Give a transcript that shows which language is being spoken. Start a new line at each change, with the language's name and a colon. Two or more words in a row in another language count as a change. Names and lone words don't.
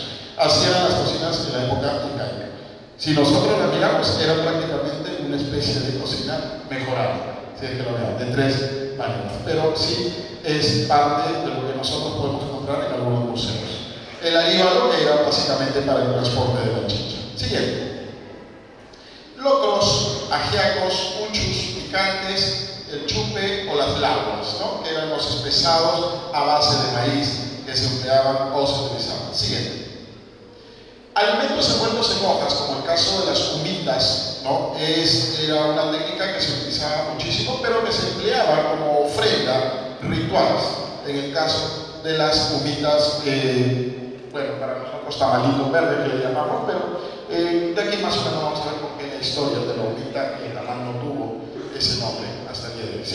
Spanish: Así eran las cocinas en la época incaica. Si nosotros la miramos, era prácticamente una especie de cocina mejorada, si es que lo vean, de 3 maneras. Pero sí es parte de lo que nosotros podemos encontrar en algunos museos. El aríbalo, que era básicamente para el transporte de la chicha. Siguiente. Locros, ajiacos, uchus, picantes, el chupe o las lauas, ¿no? Que eran los espesados a base de maíz que se empleaban o se utilizaban. Siguiente. Alimentos envueltos en hojas, como el caso de las humitas, ¿no? Era una técnica que se utilizaba muchísimo, pero que se empleaba como ofrenda rituales, en el caso de las humitas, bueno, para nosotros tamalitos verdes que le llamamos, pero de aquí más o menos vamos a ver por qué la historia de la humita que jamás no tuvo ese nombre hasta el día de hoy.